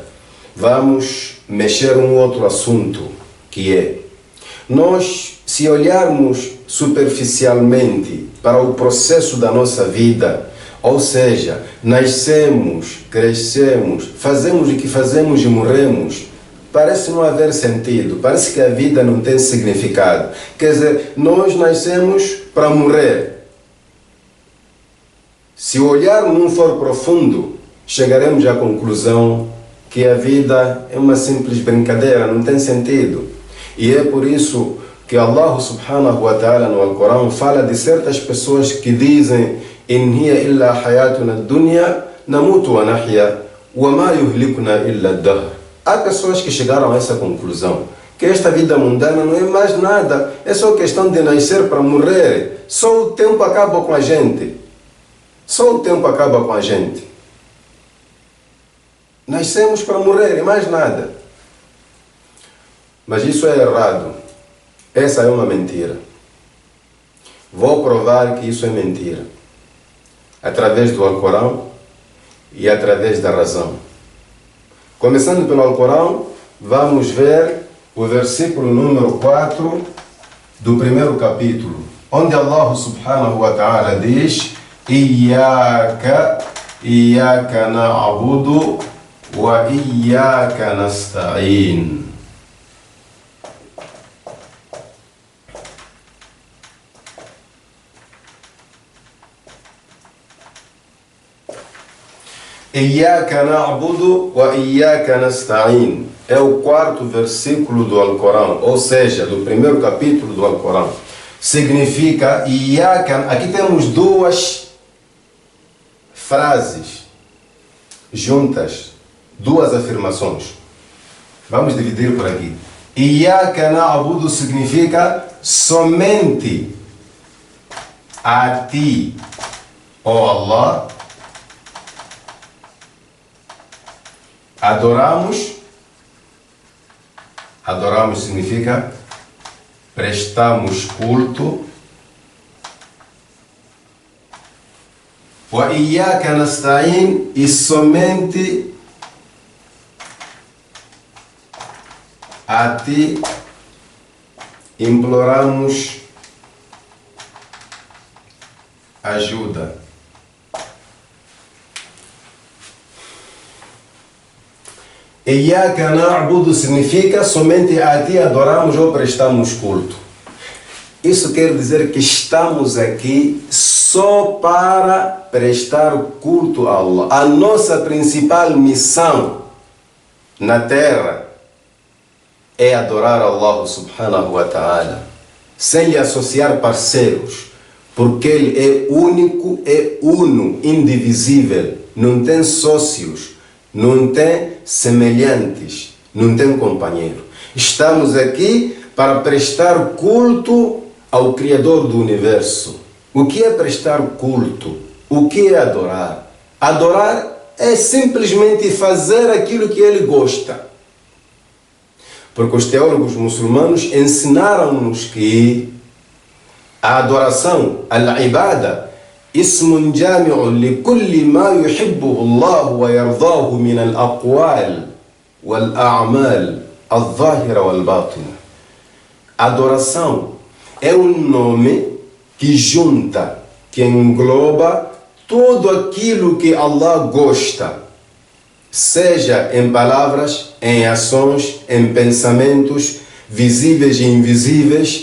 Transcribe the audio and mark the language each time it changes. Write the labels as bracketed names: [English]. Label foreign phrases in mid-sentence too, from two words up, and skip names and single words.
[Portuguese] Vamos mexer um outro assunto, que é: nós, se olharmos superficialmente para o processo da nossa vida, ou seja, nascemos, crescemos, fazemos o que fazemos e morremos, parece não haver sentido, parece que a vida não tem significado. Quer dizer, nós nascemos para morrer. Se o olhar não for profundo, chegaremos à conclusão que a vida é uma simples brincadeira, não tem sentido. E é por isso que Allah [Arabic] سبحانه وتعالى [Portuguese] no Alcorão fala de certas pessoas que dizem: [Arabic] إن هي إلا حياتنا الدنيا نموت ونحيا وما يهلكنا إلا الدهر. [Portuguese] Há pessoas que chegaram a essa conclusão, que esta vida mundana não é mais nada, é só questão de nascer para morrer. Só o tempo acaba com a gente. Só o tempo acaba com a gente. Nascemos para morrer e mais nada. Mas isso é errado. Essa é uma mentira. Vou provar que isso é mentira, através do Alcorão e através da razão. Começando pelo Alcorão, vamos ver o versículo número 4 do primeiro capítulo, onde Allah [Arabic] سبحانه وتعالى [Portuguese] diz: [Arabic] إياك نعبد وإياك نستعين. إياك نعبد وإياك نستعين [Portuguese] é o quarto versículo do Alcorão, ou seja, do primeiro capítulo do Alcorão. Significa Iyaka. Aqui temos duas frases juntas, duas afirmações. Vamos dividir por aqui. [Arabic] إياك نعبد [Portuguese] significa somente a ti, ó Allah, adoramos. Adoramos significa prestamos culto. [Arabic] وإياك نستعين, [Portuguese] e somente a ti imploramos ajuda. [Arabic] إياك نعبد [Portuguese] significa somente a ti adoramos ou prestamos culto. Isso quer dizer que estamos aqui só para prestar culto a Allah. A nossa principal missão na terra é adorar Allah [Arabic] سبحانه وتعالى, [Portuguese] sem lhe associar parceiros, porque Ele é único, é uno, indivisível, não tem sócios, não tem semelhantes, não tem companheiro. Estamos aqui para prestar culto ao Criador do Universo. O que é prestar culto? O que é adorar? Adorar é simplesmente fazer aquilo que Ele gosta. Porque os teólogos muçulmanos ensinaram-nos que a adoração, [Arabic] العبادة, اسم جامع لكل ما يحبه الله ويرضاه من الأقوال والأعمال الظاهرة والباطنة. [Portuguese] Adoração é um nome que junta, que engloba tudo aquilo que Allah gosta, seja em palavras, em ações, em pensamentos, visíveis e invisíveis.